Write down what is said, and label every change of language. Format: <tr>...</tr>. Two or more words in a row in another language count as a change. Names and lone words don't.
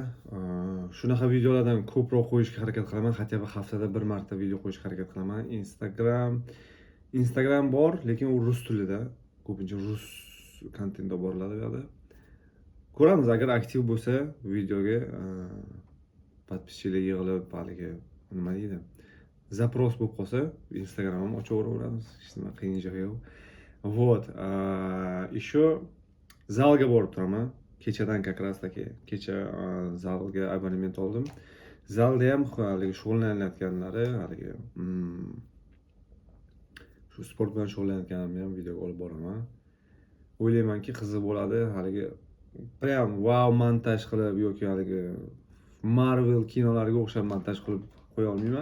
<uz>Shunaqa videolardan ko'proq qo'yishga harakat qilaman.</uz> <ru>Хотя бы</ru> <uz>haftada bir marta video qo'yishga harakat qilaman. Instagram bor, lekin u rus tilida. Ko'pincha rus kontentda boriladi bu yerda. ko'ramiz, agar aktiv bo'lsa videoga podpischilar yig'ilib, haligi nima deydi, zaпрос bo'lib qolsa, Instagram ham ochaveramiz, hech nima qiyin joyi yo'q.</uz> <ru>Вот, еще</ru> <uz>zalga borib turaman. Kechadan</uz> <ru>как раз таки</ru> <uz>kecha zalga abonement oldim. Zalda ham haligi shug'ullanayotganlari, haligi shu sport bilan shug'ullanayotganimni ham videoga olib boraman. O'ylaymanki, qiziq bo'ladi. Haligi prям wow montaj qilib yoki haligi Marvel kinolariga o'xshab montaj qilib qo'ya olmayman.</uz>